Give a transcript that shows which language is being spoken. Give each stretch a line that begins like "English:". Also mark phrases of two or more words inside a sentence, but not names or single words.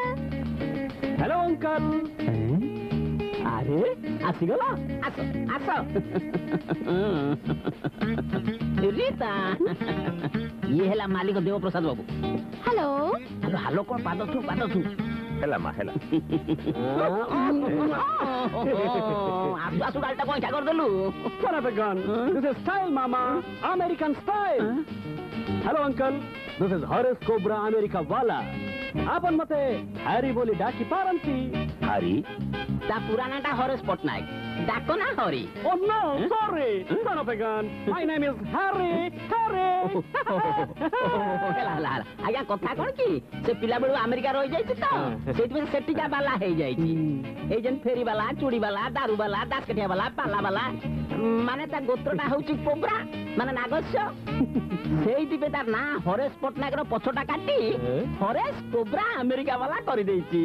English: hello uncle.
Odia: ଆରେ ଆସିଗଲ, ଆସ ଆସ। ରୀତା, ଇଏ ହେଲା ମାଲିକ ଦେବପ୍ରସାଦ ବାବୁ। ହ୍ୟାଲୋ। ହ୍ୟାଲୋ କଣ? ପାଦ ଛୁଁ ପାଦ ଛୁଁ। ହେଲା ମା ହେଲା। ଆସୁ ଆସୁ ଗାଡ଼ିଟା ପଇସା କରିଦେଲୁ।
English: This is style, Mama. American style. Hello, Uncle. This is Horace Cobra America Wala.
Odia: ଆପଣ ମତେ ହରି ବୋଲି ଡାକି ପାରନ୍ତି. ହାରି ତା ପୁରା ନାଁଟା ହରେଶ ପଟ୍ଟନାୟକ, ଡାକ ନା ହରି।
English: Oh no, sorry. Son of a gun. My name is Harry. Harry.
Odia: ହେଲା ହେଲା ହେଲା। ଆଜ୍ଞା କଥା କଣ କି, ସେ ପିଲା ବେଳୁ ଆମେରିକା ରହିଯାଇଛି ତ, ସେଇଥିପାଇଁ ସେଠିକା ବାଲା ହେଇଯାଇଛି। ଏଇ ଯେମିତି ଫେରି ବାଲା, ଚୁଡ଼ି ବାଲା, ଦାରୁ ବାଲା, ଦାସକାଠିଆ ବାଲା, ପାଲା ବାଲା, ମାନେ ତା ଗୋତ୍ରଟା ହଉଛି କୋବ୍ରା, ମାନେ ନାଗସ୍ୟ। ସେଇଥିପାଇଁ ତାର ନାଁ ହରେଶ ପଟ୍ଟନାୟକର ପଛଟା କାଟି ହରେଶ କୋବ୍ରା ଆମେରିକା ବାଲା କରିଦେଇଛି।